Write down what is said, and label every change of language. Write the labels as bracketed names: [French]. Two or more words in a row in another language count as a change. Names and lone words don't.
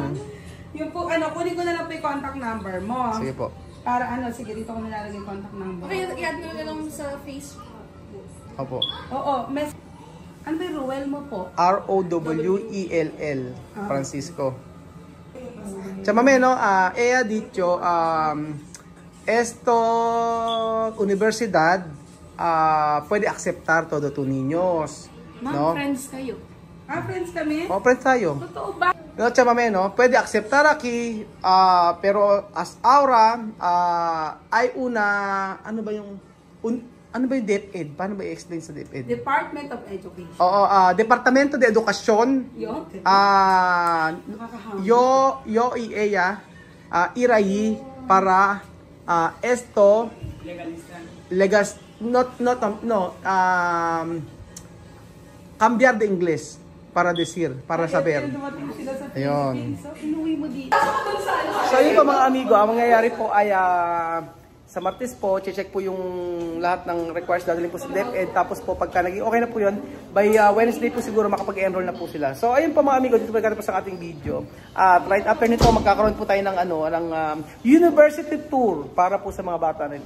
[Filipino] Yung po, ano, kunin ko na lang po yung [English] contact number [Filipino] mo. Sige po. Para ano, sige, dito ko nilalagay yung [English] contact number. [Filipino] Okay, i-add nyo na lang sa Facebook. Opo. Oo, ano ba yung Ruel mo po? Rowell, Francisco. [Spanish] Chamame, no? Ella dicho, esto universidad puede aceptar todo tu niños. [Filipino] Ma'am, [Spanish] No? [Filipino] friends kayo. Friends kami? O, friends tayo. Totoo ba? [Spanish] No, chamame, no? Puede aceptar aquí, pero as ahora, hay una, [Filipino] ano ba yung, Ano ba yung DepEd? Paano ba i-explain sa DepEd? [English] Department of Education. [Spanish] Oo, Departamento de Edukasyon. Yo IEA, IRAI para esto cambiar de English para decir, para saber. [Filipino] Ayun. So, inuwi mo dito. So yun po mga amigo, ang mangyayari po ay sa Martes po, check po yung lahat ng requires dadalhin po sa DepEd. Tapos po pagka naging okay na po yun, [English] by Wednesday [Filipino] po siguro makapag-enroll na po sila. So ayun po mga amigo, dito po po sa ating video. At [English] right after [Filipino] nito, magkakaroon po tayo ng, [English] university tour [Filipino] para po sa mga bata nito.